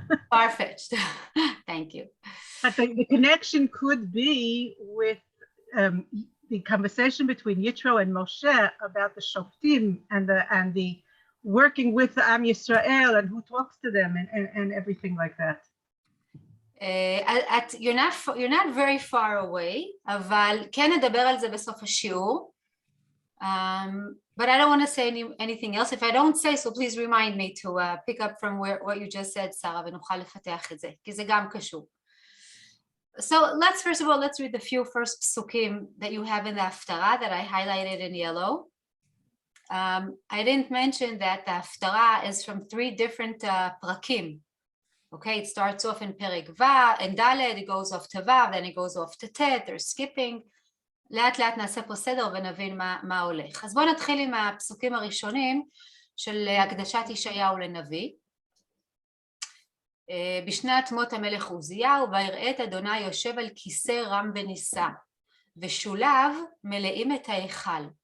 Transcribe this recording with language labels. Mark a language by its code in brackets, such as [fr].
[en] Far-fetched. Thank you. But the connection could be with the conversation between Yitro and Moshe about the Shoftim and the working with the Am Yisrael and who talks to them and everything like that. You're not very far away, [he] אבל כן נדבר על זה בסוף השיעור. [en] But I don't want to say anything else. If I don't say so, please remind me to pick up from what you just said, Sarah, [he] ונוכל לפתח את זה, כי זה גם קשור. [en] So first of all, let's read the few first psukim that you have in the הפטרה that I highlighted in yellow. I didn't mention that the הפטרה is from 3 different פרקים. Okay, it starts off in פרק in ד', it goes off to ו', then it goes off to ט', they're skipping. [he] לאט לאט נעשה פה סדר ונבין מה הולך. אז בואו נתחיל עם הפסוקים הראשונים של הקדשת ישעיהו לנביא. בשנת מות המלך עוזיהו, ויראה את אדוני יושב על כיסא רם ונישא, ושוליו מלאים את ההיכל.